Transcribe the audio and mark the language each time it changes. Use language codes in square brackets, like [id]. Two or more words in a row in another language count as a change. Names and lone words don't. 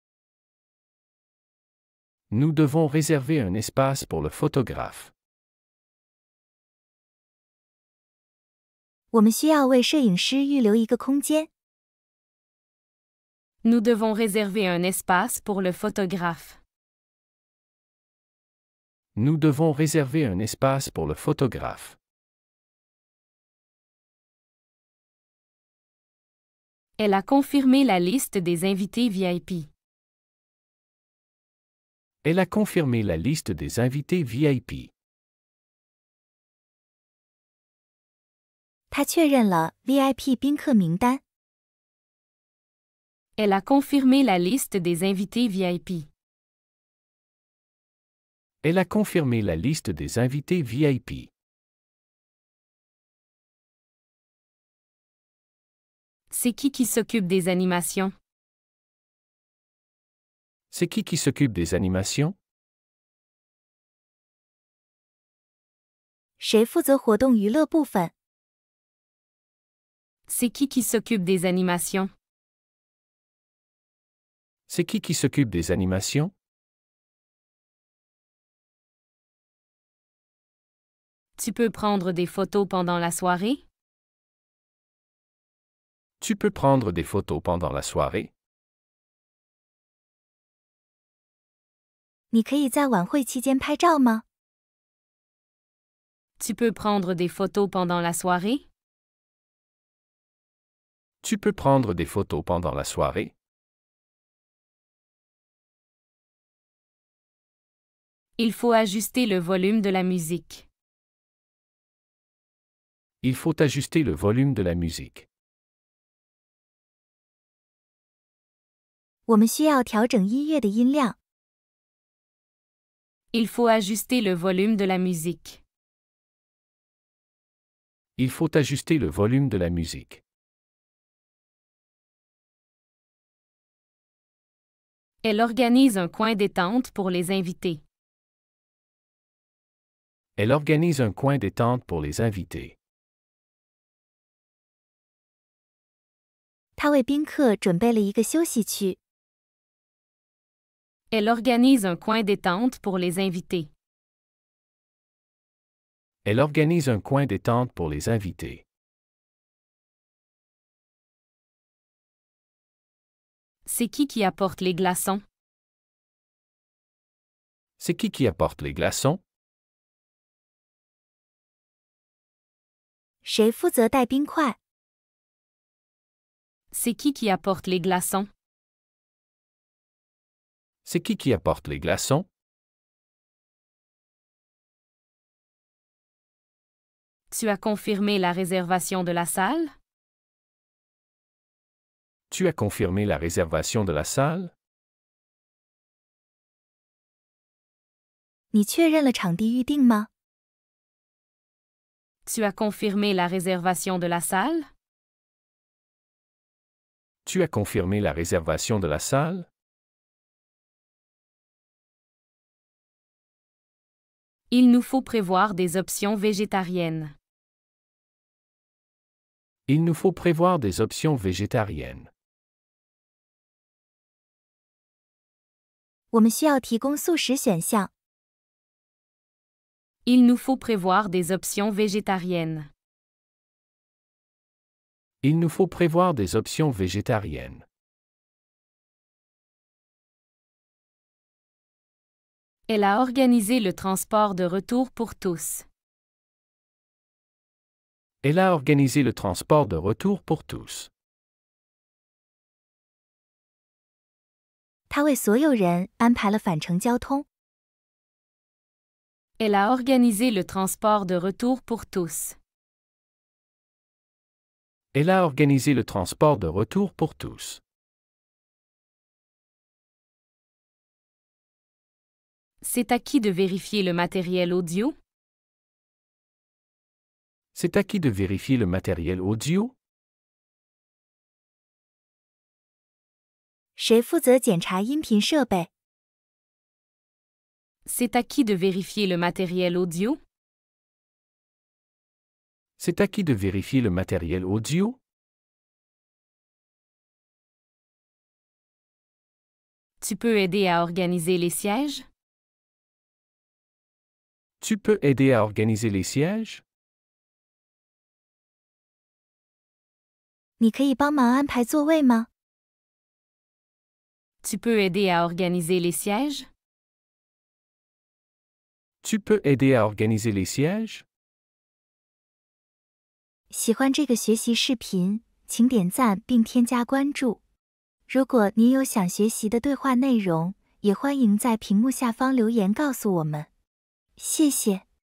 [fr] Nous devons réserver un espace pour le photographe. [zh] 我们需要为摄影师预留一个空间。 [fr] Nous devons réserver un espace pour le photographe. Nous devons réserver un espace pour le photographe. Elle a confirmé la liste des invités VIP. Elle a confirmé la liste des invités VIP. [zh] 他确认了 VIP 宾客名单。 [fr] Elle a confirmé la liste des invités VIP. Elle a confirmé la liste des invités VIP. C'est qui s'occupe des animations? C'est qui s'occupe des animations? [zh] 谁负责活动娱乐部分？ [fr] C'est qui s'occupe des animations? C'est qui s'occupe des animations? Tu peux prendre des photos pendant la soirée? Tu peux prendre des photos pendant la soirée? [zh] 你可以在晚会期间拍照吗？ [fr] Tu peux prendre des photos pendant la soirée? Tu peux prendre des photos pendant la soirée? Il faut ajuster le volume de la musique. Il faut ajuster le volume de la musique. [zh] 我们需要调整音乐的音量。 [fr] Il faut ajuster le volume de la musique. Il faut ajuster le volume de la musique. Elle organise un coin détente pour les invités. Elle organise un coin détente pour les invités. [zh] 她为宾客准备了一个休息区。 [fr] Elle organise un coin détente pour les invités. Elle organise un coin détente pour les invités. C'est qui apporte les glaçons? C'est qui apporte les glaçons? [zh] 谁负责带冰块？ [fr] C'est qui apporte les glaçons? C'est qui apporte les glaçons? Tu as confirmé la réservation de la salle? Tu as confirmé la réservation de la salle? [zh] 你确认了场地预定吗？ [fr] Tu as confirmé la réservation de la salle? Tu as confirmé la réservation de la salle? Il nous faut prévoir des options végétariennes. Il nous faut prévoir des options végétariennes. [zh] 我们需要提供素食选项。 [fr] Il nous faut prévoir des options végétariennes. Il nous faut prévoir des options végétariennes. Elle a organisé le transport de retour pour tous. Elle a organisé le transport de retour pour tous. [zh] 她为所有人安排了返程交通。 [fr] Elle a organisé le transport de retour pour tous. Elle a organisé le transport de retour pour tous. C'est à qui de vérifier le matériel audio? C'est à qui de vérifier le matériel audio? [zh] 谁负责检查音频设备？ [fr] C'est à qui de vérifier le matériel audio? C'est à qui de vérifier le matériel audio? Tu peux aider à organiser les sièges? Tu peux aider à organiser les sièges? [zh] 你可以帮忙安排座位吗？ [fr] Tu peux aider à organiser les sièges? Tu peux aider à organiser les sièges? [zh] 喜欢这个学习视频，请点赞并添加关注。如果您有想学习的对话内容，也欢迎在屏幕下方留言告诉我们。谢谢。